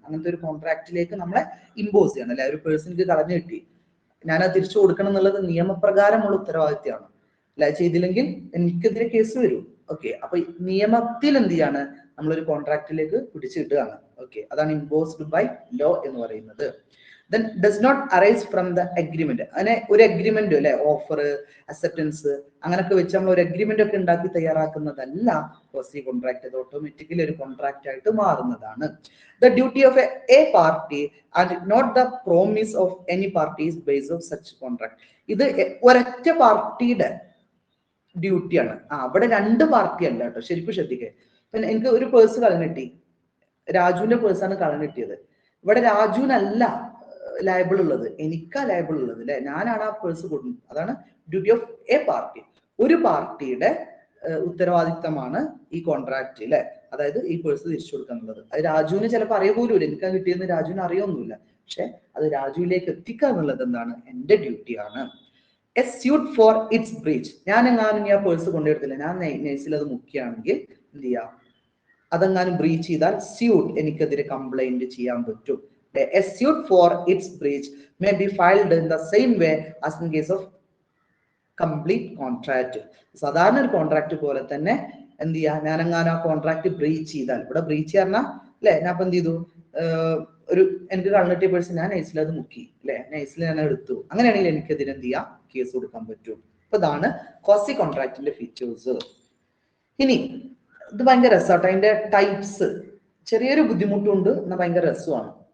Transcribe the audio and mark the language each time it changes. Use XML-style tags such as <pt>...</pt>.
<ml>അങ്ങനത്തെ ഒരു കോൺട്രാക്റ്റിലേക്ക് നമ്മളെ ഇമ്പോസ് ചെയ്യണം അല്ലെ. ഒരു പേഴ്സണിക്ക് കളഞ്ഞു കിട്ടി, ഞാനത് തിരിച്ചു കൊടുക്കണം എന്നുള്ളത് നിയമപ്രകാരമുള്ള ഉത്തരവാദിത്തമാണ് അല്ലെ. ചെയ്തില്ലെങ്കിൽ എനിക്കെതിരെ കേസ് വരും. ഓക്കെ, അപ്പൊ നിയമത്തിൽ എന്ത് ചെയ്യാണ്, നമ്മളൊരു കോൺട്രാക്റ്റിലേക്ക് പിടിച്ചു കിട്ടുകയാണ്. ഓക്കെ, അതാണ്</ml> <en>imposed by law</en> <ml>എന്ന് പറയുന്നത്.</ml> <en>then does not arise from the agreement.</en> <ml>അങ്ങനെ ഒരു അഗ്രിമെന്റ് അല്ലെ, ഓഫർ, അക്സെപ്റ്റൻസ് അങ്ങനൊക്കെ വെച്ച് നമ്മൾ ഒരു അഗ്രിമെന്റ് ഒക്കെ ഉണ്ടാക്കി തയ്യാറാക്കുന്നതല്ല ക്വാസി കോൺട്രാക്ട്. അത് ഓട്ടോമാറ്റിക്കലി ഒരു കോൺട്രാക്ട് ആയിട്ട് മാറുന്നതാണ്.</ml> <en>the duty of a party and not the promise of any party is based on such contract.</en> <ml>ഇത് ഒരൊറ്റ പാർട്ടിയുടെ ഡ്യൂട്ടിയാണ്. അവിടെ രണ്ട് പാർട്ടി അല്ല കേട്ടോ, ശരിക്കും ശ്രദ്ധിക്കേ. എനിക്ക് ഒരു പേഴ്സ് കളഞ്ഞിട്ടി, രാജുവിന്റെ പേഴ്സാണ് കളഞ്ഞിട്ടിയത്. ഇവിടെ രാജുവിനല്ല ലയബിൾ ഉള്ളത്, എനിക്കാ ലയബിൾ ഉള്ളത് അല്ലെ. ഞാനാണ് ആ പേഴ്സ് കൊടുക്കുന്നത്. അതാണ്</ml> <en>Duty of a party.</en> <ml>ഒരു പാർട്ടിയുടെ ഉത്തരവാദിത്തമാണ് ഈ കോൺട്രാക്ട് അല്ലെ. അതായത് ഈ പേഴ്സ് തിരിച്ചു കൊടുക്കുക എന്നുള്ളത്. അത് രാജുവിന് ചിലപ്പോൾ അറിയ പോലും ഇല്ല, എനിക്കാ കിട്ടിയെന്ന് രാജുവിന് അറിയൊന്നുമില്ല. പക്ഷെ അത് രാജുവിലേക്ക് എത്തിക്കുക എന്നുള്ളത് എന്താണ്, എന്റെ ഡ്യൂട്ടിയാണ്.</ml> <en>A suit for its breach.</en> <ml>ഞാൻ എങ്ങാനും ആ പേഴ്സ് കൊണ്ടുവരത്തില്ല, ഞാൻ നൈസിൽ അത് മുക്കിയാണെങ്കിൽ എന്ത് ചെയ്യാം, അതെങ്ങാനും ബ്രീച്ച് ചെയ്താൽ സ്യൂട്ട്, എനിക്കെതിരെ കംപ്ലൈന്റ് ചെയ്യാൻ പറ്റും.</ml> <en>A suit for its breach may be filed in the same way as in case of complete contract.</en> <ml>സാധാരണ ഒരു കോൺട്രാക്ട് പോലെ തന്നെ എന്ത് ചെയ്യാ, ഞാനെങ്ങാനും ആ കോൺട്രാക്ട് ബ്രീച്ച് ചെയ്താൽ, ഇവിടെ ബ്രീച്ച് പറഞ്ഞാൽ അല്ലെ, ഞാൻ ഇപ്പൊ എന്ത് ചെയ്തു, ഒരു എനിക്ക് കളഞ്ഞിട്ടിയ പേഴ്സൺ ഞാൻ നൈസിൽ അത് മുക്കി അല്ലെ, നൈസിൽ ഞാൻ എടുത്തു, അങ്ങനെയാണെങ്കിൽ എനിക്കെതിരെ എന്ത് ചെയ്യാം, കേസ് കൊടുക്കാൻ പറ്റും. അപ്പൊ ഇതാണ് ക്വാസി കോൺട്രാക്ടിന്റെ ഫീച്ചേഴ്സ്. ഇനി ഇത് ഭയങ്കര രസമാട്ടോ, അതിന്റെ ടൈപ്സ് ചെറിയൊരു ബുദ്ധിമുട്ടുണ്ട്, എന്നാൽ ഭയങ്കര രസമാണ്.</ml>